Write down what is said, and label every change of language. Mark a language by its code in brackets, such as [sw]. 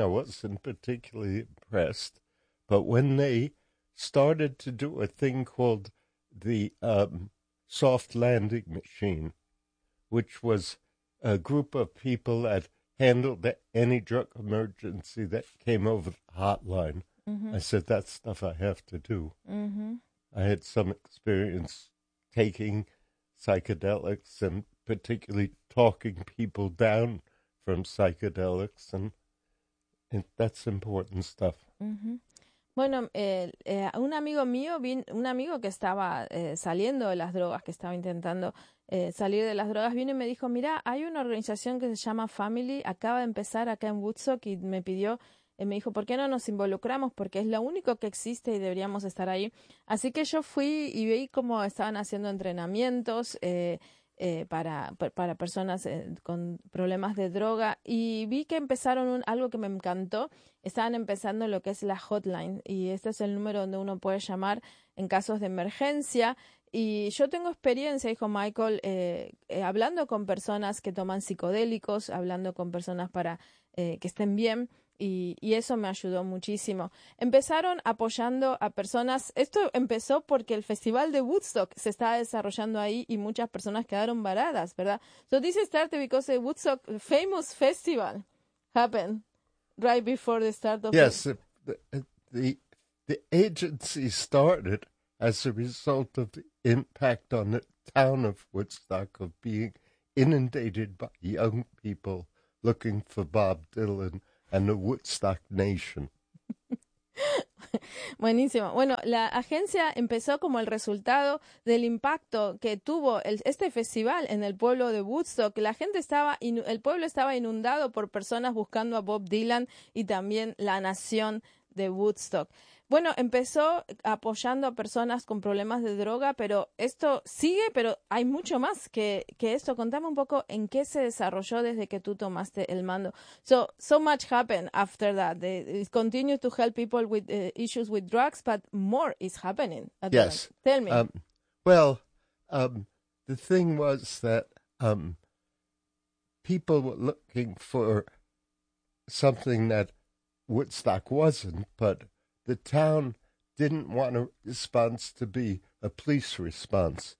[en] I wasn't particularly impressed. But when they started to do a thing called the soft landing machine, which was a group of people that handled any drug emergency that came over the hotline. Mm-hmm. I said, that's stuff I have to do. Mm-hmm. I had some experience taking psychedelics and particularly talking people down from psychedelics, and that's important stuff. Mm-hmm. [es] Bueno, un amigo mío, un amigo que estaba saliendo de las drogas, que estaba intentando salir de las drogas, vino y me dijo, mira, hay una organización que se llama Family, acaba de empezar acá en Woodstock, y me pidió, y me dijo, ¿por qué no nos involucramos? Porque es lo único que existe y deberíamos estar ahí. Así que yo fui y vi cómo estaban haciendo entrenamientos para personas con problemas de droga. Y vi que empezaron algo que me encantó. Estaban empezando lo que es la hotline. Y este es el número donde uno puede llamar en casos de emergencia. Y yo tengo experiencia, dijo Michael, hablando con personas que toman psicodélicos, hablando con personas para que estén bien. Y eso me ayudó muchísimo. Empezaron apoyando a personas. Esto empezó porque el festival de Woodstock se estaba desarrollando ahí y muchas personas quedaron varadas, ¿verdad? [en] So this started because the Woodstock famous festival happened right before the start of. Yes, the agency started as a result of the impact on the town of Woodstock of being inundated by young people looking for Bob Dylan. And the Woodstock Nation. [es] Buenísimo. Bueno, la agencia empezó como el resultado del impacto que tuvo este festival en el pueblo de Woodstock. La gente estaba, el pueblo estaba inundado por personas buscando a Bob Dylan y también la nación de Woodstock. Bueno, empezó apoyando a personas con problemas de droga, pero esto sigue, pero hay mucho más que esto. Contame un poco en qué se desarrolló desde que tú tomaste el mando. [en] So much happened after that. It continues to help people with issues with drugs, but more is happening. Yes. Tell me. The thing was that people were looking for something that Woodstock wasn't, but the town didn't want a response to be a police response.